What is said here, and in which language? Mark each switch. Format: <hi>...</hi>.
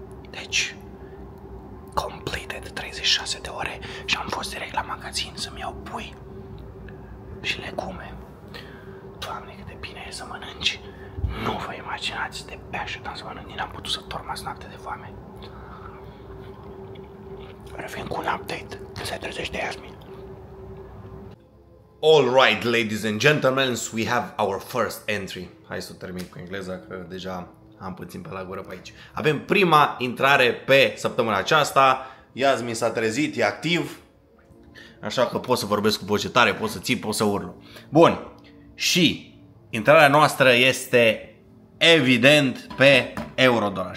<ro>Deci,</ro> <en>completed</en> <ro>36 de ore și am fost direct la magazin să-mi iau pui și legume. Doamne, cât de bine e să mănânci. Nu vă imaginați de bea și să mănânc, nici n-am putut să dorm azi noapte de foame. Revin cu un update când se trezește Yasmin.</ro> <en>All right, ladies and gentlemen, we have our first entry.</en> <ro>Hai să termin cu engleza, că deja am puțin pe la gură pe aici. Avem prima intrare pe săptămâna aceasta. Yasmin s-a trezit, e activ. Așa că pot să vorbesc cu voce tare, pot să țip, pot să urlu. Bun. Și intrarea noastră este evident pe euro-dolar.</ro>